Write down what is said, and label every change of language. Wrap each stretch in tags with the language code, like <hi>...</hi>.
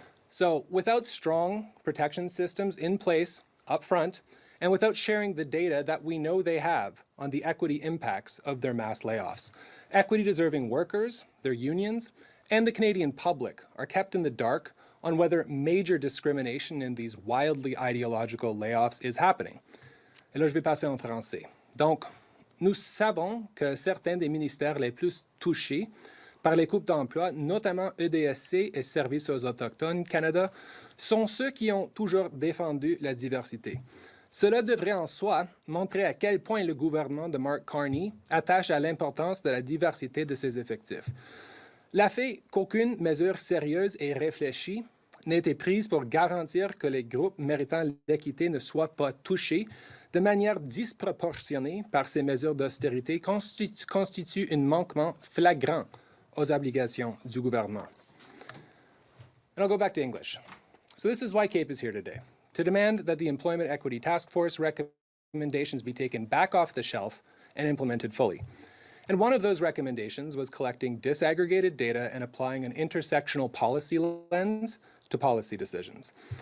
<en>So without strong protection systems in place up front, and without sharing the data that we know they have on the equity impacts of their mass layoffs, equity-deserving workers, their unions, and the Canadian public are kept in the dark on whether major discrimination in these wildly ideological layoffs is happening.</en> <fr>Et là, je vais passer en français. Donc, nous savons que certains des ministères les plus touchés par les coupes d'emploi, notamment EDSC et Services aux Autochtones Canada, sont ceux qui ont toujours défendu la diversité. Cela devrait en soi montrer à quel point le gouvernement de Mark Carney attache à l'importance de la diversité de ses effectifs. Le fait qu'aucune mesure sérieuse et réfléchie n'ait été prise pour garantir que les groupes méritant l'équité ne soient pas touchés de manière disproportionnée par ces mesures d'austérité constitue un manquement flagrant aux obligations du gouvernement.</fr> <en>And I'll go back to English. So this is why CAPE is here today, to demand that the Employment Equity Task Force recommendations be taken back off the shelf and implemented fully. And one of those recommendations was collecting disaggregated data and applying an intersectional policy lens to policy decisions.</en>